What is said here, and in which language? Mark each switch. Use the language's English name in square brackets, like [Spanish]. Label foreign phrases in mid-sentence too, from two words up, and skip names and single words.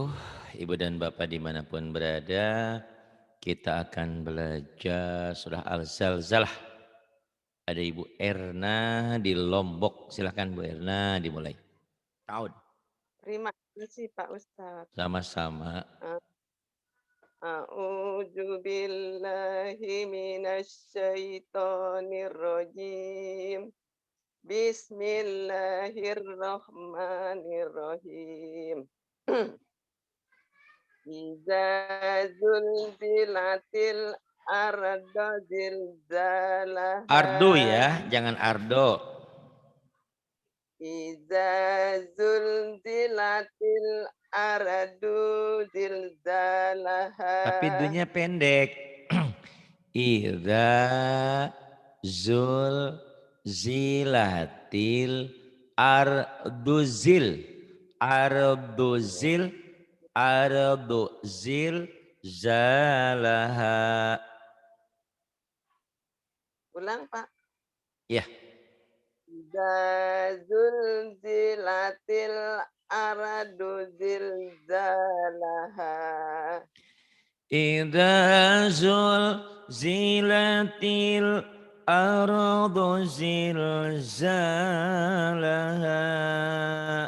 [Indonesian] Ibu dan Bapak dimanapun berada, kita akan belajar surah Al-Zalzalah. Ada Ibu Erna di Lombok. Silahkan Bu Erna dimulai. Tahun. Terima kasih Pak Ustadz. Sama-sama. [Arabic] أعوذ بالله من الشيطان الرجيم. Bismillahirrahmanirrahim. إذا زلزلت الأرض زلزالها. [Indonesian] Ardo ya, jangan Ardo. [Arabic] إذا زلزلت الأرض زلزالها. [Indonesian] Tapi dunya pendek. [Arabic] إذا زل زلت الأرض زل الأرض زل الأرض زل زالها. [Indonesian] Ulang Pak. Ya, [Arabic] إذا زلزلت الأرض زلزالها. إذا زلزلت الأرض زلزالها.